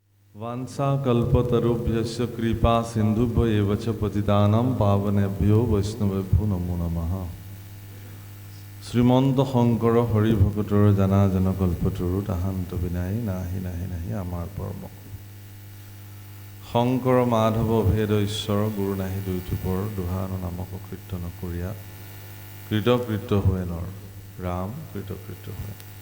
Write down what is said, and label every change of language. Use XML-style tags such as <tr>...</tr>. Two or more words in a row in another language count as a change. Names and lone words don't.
<sa>वांछा कल्पतरुभ्यश्च कृपा सिन्धुभ्य एव च पतितानां पावनेभ्यो वैष्णवेभ्यो नमो नमः।</sa> <as>শ্ৰীমন্ত শংকৰ হৰি ভকতৰ জানা জন কল্পতৰু তাহান্ত বিনাই নাহি নাহি নাহি আমাৰ পৰম শংকৰ মাধৱ ভেদ ঈশ্বৰ গুৰু নাহি দুইটোপৰ দুহান নামক কীৰ্তন কৰিয়া কৃতকৃত্য হয় নৰ ৰাম কৃতকৃত্য হয়।</as>